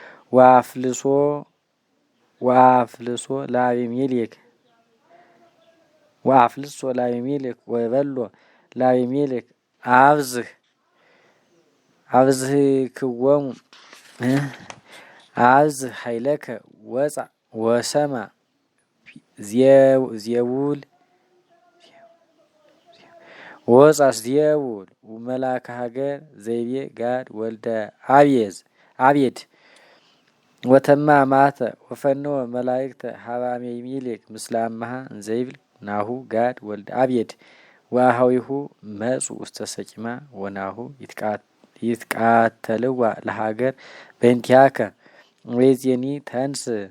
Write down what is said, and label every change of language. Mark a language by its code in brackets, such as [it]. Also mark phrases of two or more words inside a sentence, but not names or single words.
[gez] ወአፍልሶ ለአቤሜሌክ ወበሎ ለአቤሜሌክ አብዝህ ኃይለከ ወጻእ ወሰማ ዜቡል ወመልአከ ሀገር ዘይቤ ጋድ ወልደ አብየድ ወተማ ማተ ወፈነወ መላእክተ ሀበ አቤሜሌክ ምስለ አምሃ እንዘይብል ናሁ ጋድ ወልደ አብየድ ወአኀዊሁ መጹ ውስተ ሰቂማ ወናሁ ይትቃተልዋ ለሀገር በእንቲአከ ወይዜኒ ተንስ